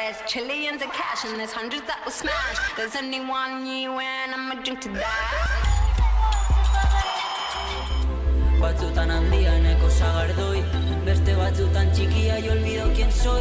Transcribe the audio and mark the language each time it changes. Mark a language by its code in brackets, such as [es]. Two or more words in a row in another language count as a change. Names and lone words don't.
[en] trillions of cash and there's hundreds that will smash. There's only one you and I'm a drink to that. [eu] Batzutan handia eneko sagardoi, beste batzutan [es] chiquilla y olvido quién soy.